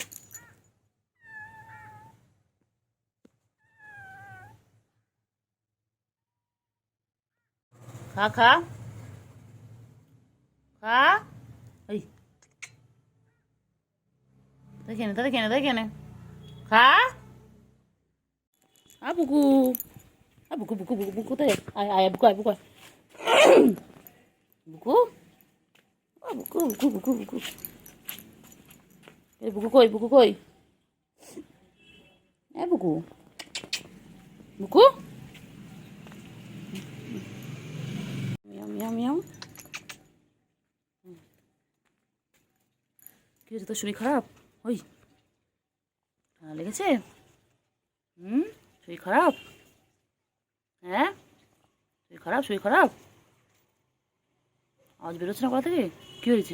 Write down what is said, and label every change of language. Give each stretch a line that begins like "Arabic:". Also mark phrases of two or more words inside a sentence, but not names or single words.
Bangla: খা খা খা। এই দেখে নে, দেখে নে, দেখে নে। খা। বুকু। বুকু বুকু বুকু বুকু কোথায়? আয় আয় বুকু, আয় বুকু, আয়। বুকু। বুকু বুকু বুকু বুকু। এই বুকু কই, বুকু কই? বুকু। বুকু। মিয়াও মিয়াও মিয়াও। কি হয়েছে, তোর শরীর খারাপ? ওই ঠান্ডা লেগেছে? শরীর খারাপ? হ্যাঁ, শরীর খারাপ, শরীর খারাপ। আওয়াজ বেরোচ্ছে না কোথা থেকে? কি হয়েছে?